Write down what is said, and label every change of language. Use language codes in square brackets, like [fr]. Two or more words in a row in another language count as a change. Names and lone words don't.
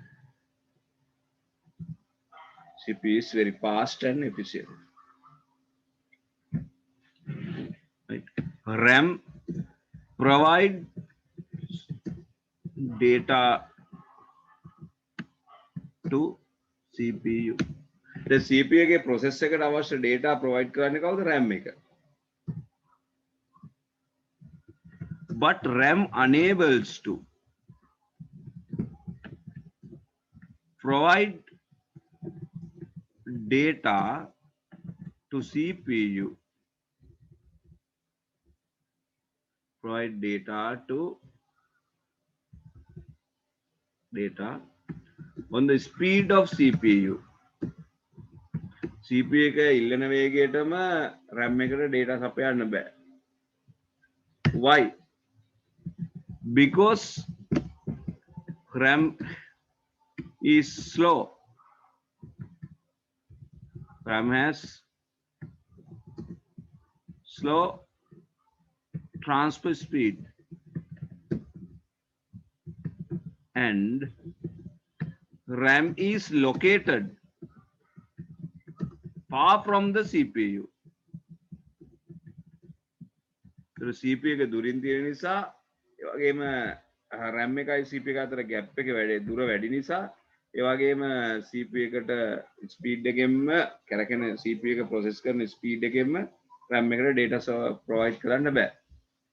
[en] CPU is very fast and efficient. Right? RAM provide data to CPU. The CPU [si] එකේ process එකට අවශ්‍ය [en] data provide [si] කරන්නේ කවුද? RAM එක. [en] But RAM enables to provide data to CPU. Provide data on the speed of CPU. [si] CPU එක ඉල්ලන වේගයටම RAM එකට data සපයන්න බෑ. [en] Why? Because RAM is slow. RAM has slow transfer speed and RAM is located far from the CPU. [si] So CPU එක දුරින් තියෙන නිසා ඒ වගේම RAM එකයි CPU එක අතර gap එක වැඩි දුර වැඩි නිසා ඒ වගේම CPU එකට speed එකෙන්ම කරගෙන CPU එක process කරන speed එකෙන්ම RAM එකට [en] data provide [si] කරන්න බෑ.